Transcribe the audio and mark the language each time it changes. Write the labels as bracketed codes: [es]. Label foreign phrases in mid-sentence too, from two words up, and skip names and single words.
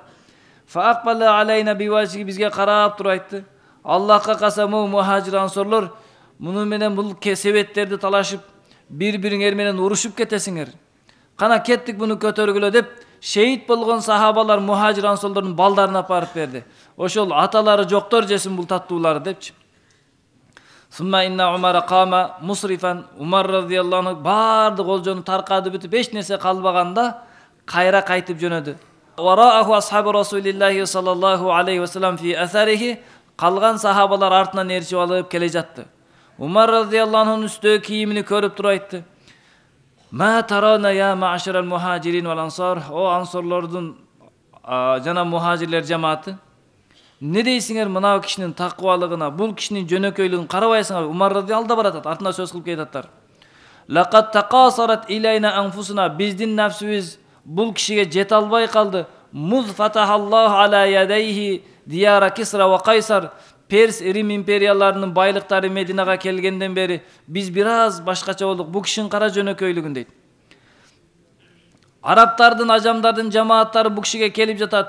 [ar] فأقبل علينا بوجهه, [ky] бизге карап туруп айтты: Аллахка касам, мухажир ансорлор, муну менен бул себеттерди талашып, бири-бириңер менен урушуп кетесиңер. Кана кеттик буну көтөргүлө деп Şehit болгон сахабалар мухажир ансорлордун балдарын апарып берди. Ошол аталары жоктор жесин бул таттууларды депчи. [ar] ثم إن عمر قام منصرفا. [ky] Умар [ar] رضي الله عنه [ky] бардык олжону таркады бүтүп эч нерсе калбаганда кайра кайтып жөнөдү. [ar] وراءه أصحاب رسول الله صلى الله عليه وسلم في أثره. [ky] Калган сахабалар артынан ээрчип алып келе жатты. Умар радияллаху анхунун үстөгү кийимини көрүп туруп айтты. [ar] ما ترون يا معشر المهاجرين والأنصار. [ky] О ансорлордун жана мухажирлер жамааты. Не дейсиңер мына кишинин такыбалыгына, бул кишинин жөнөкөйлүгүн карабайсыңар? Умар радияллаху алда баратат, артына сөз кылып кетаттар. [ar] لقد تقاصرت إلينا أنفسنا. [ky] Биздин нафсибиз бул кишиге жете албай калды. [ar] منذ فتح الله على يديه ديار كسرى وقيصر. [ky] Перс Рим империяларынын байлыктары Мединага келгенден бери биз бир аз башкача болдук. Бул кишинин кара жөнөкөйлүгүн дейт. Арабтардын, ажамдардын жамааттары бул кишиге келип жатат.